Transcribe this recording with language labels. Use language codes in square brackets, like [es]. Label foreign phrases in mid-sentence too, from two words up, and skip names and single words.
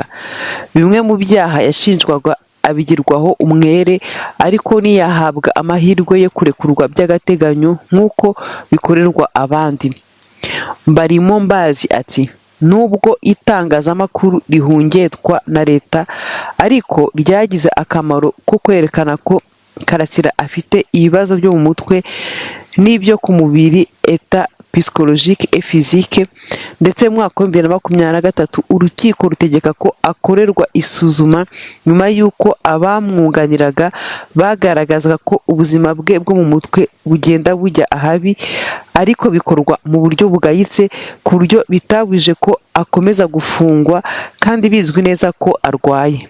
[rw] Bimwe mu byaha yashinjwaga abigirwaho umwere, ariko ntiyahabwa amahirwe yo kurekurwa by'agateganyo nk'uko bikorerwa abandi. Mbarimombazi ati nubwo itangazamakuru rihungetwa na leta, ariko ryagize akamaro ko kwerekana ko Karasira afite ibibazo byo mu mutwe n'ibyo ku mubiri, [fr] état psychologique et physique, [rw] ndetse mu mwaka wa 2023 urukiko rutegeka ko akorerwa isuzuma nyuma y'uko abamwunganiraga bagaragazaga ko ubuzima bwe bwo mu mutwe bugenda bujya ahabi, ariko bikorwa mu buryo bugayitse ku buryo bitabujije ko akomeza gufungwa kandi bizwi neza ko arwaye.